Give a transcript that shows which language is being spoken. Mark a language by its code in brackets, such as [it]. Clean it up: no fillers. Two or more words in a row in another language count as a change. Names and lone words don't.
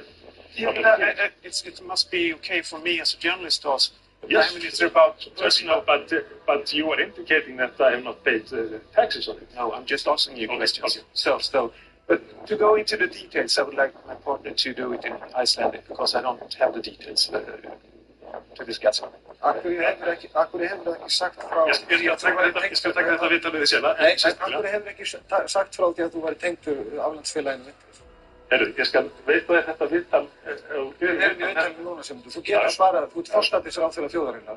[en] It must be okay for me as a journalist to ask the Yes, Prime Minister about personal. But you are indicating that I have not paid taxes on it. No, I'm just asking you questions. Okay. So, but to go into the details, I would like my partner to do it in Icelandic, because I don't have the details to discuss. [is] Akkur hefur ekki sagt frá... Ég skal taka þetta viðtal við þig seinna. Nei, akkur hefur ekki sagt frá því að þú væri tengdur aflandsfélaginu Vintris? Herru, ég skal veita þér þetta viðtal... Við erum í viðtalinu núna sem þú getur svarað, þú ert forsætisráðherra þjóðarinnar.